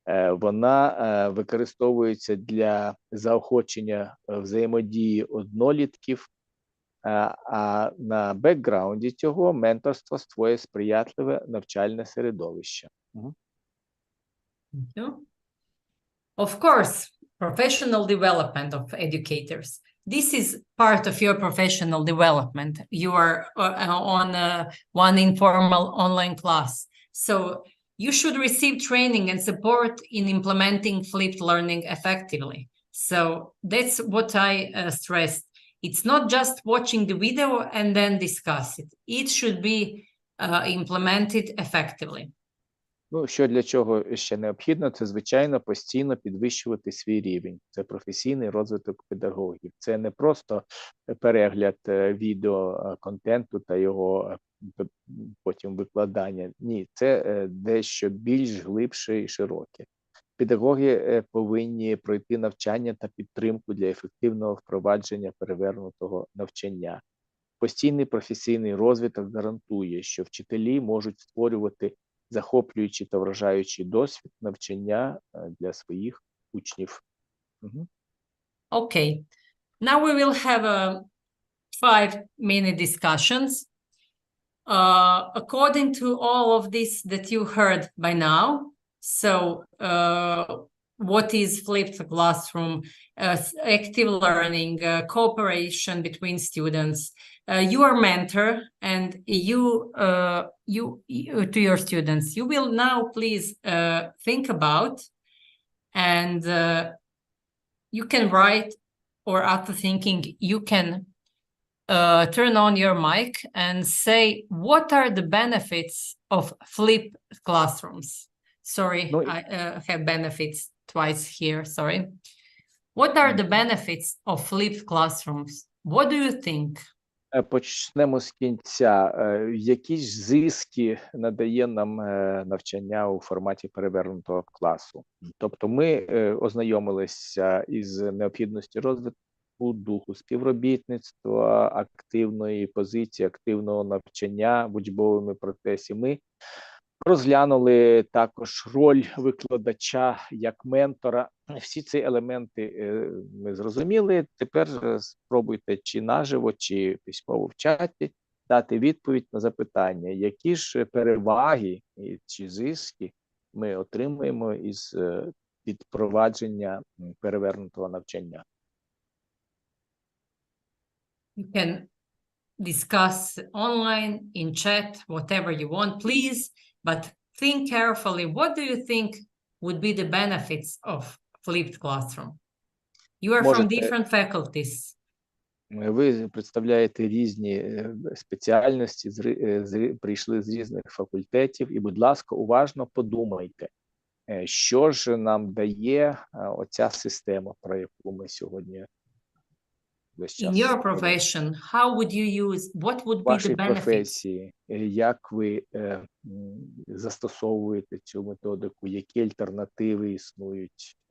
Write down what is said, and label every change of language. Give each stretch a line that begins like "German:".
Ukrainian: Вона використовується для заохочення взаємодії однолітків, а на бекграунді цього менторство створює сприятливе навчальне середовище.
English: Of course, professional development of educators. This is part of your professional development. You are on one informal online class. So you should receive training and support in implementing flipped learning effectively. So that's what I stressed. It's not just watching the video and then discuss it. It should be implemented effectively.
Ukrainian: Ну, що для чого ще необхідно, це, звичайно, постійно підвищувати свій рівень. Це професійний розвиток педагогів. Це не просто перегляд відеоконтенту та його потім викладання. Ні, це дещо більш глибше і широке. Педагоги повинні пройти навчання та підтримку для ефективного впровадження перевернутого навчання. Постійний професійний розвиток гарантує, що вчителі можуть створювати захоплюючий та вражаючий досвід навчання для своїх учнів.
English: Okay. Now we will have a 5-minute discussions. According to all of this that you heard by now, so what is flipped classroom, active learning, cooperation between students, you are mentor, and you to your students, you will now please think about, and you can write, or after thinking, you can turn on your mic and say, what are the benefits of flipped classrooms? Sorry, No, I have benefits twice here, sorry. What are the benefits of flipped classrooms? What do you think?
Ukrainian: Почнемо з кінця. Які ж зиски надає нам навчання у форматі перевернутого класу? Тобто ми ознайомилися із необхідністю розвитку духу співробітництва, активної позиції, активного навчання в учбовому процесі. Ми розглянули також роль викладача як ментора. Всі ці елементи ми зрозуміли. Тепер спробуйте чи наживо, чи письмово в чаті дати відповідь на запитання, які ж переваги чи зиски ми отримуємо із відпровадження перевернутого навчання.
English: You can discuss online, in chat, whatever you want, please, but think carefully. What do you think would be the benefits of flipped classroom? You are from different faculties.
Ukrainian: Ви представляєте різні спеціальності, прийшли з різних факультетів, і, будь ласка, уважно подумайте, що ж нам дає оця система, про яку ми сьогодні весь час.
English: In your profession, how would you use, what would be the
Ukrainian: Вашій
English: benefits?
Ukrainian: професії, як ви застосовуєте цю методику, які альтернативи існують?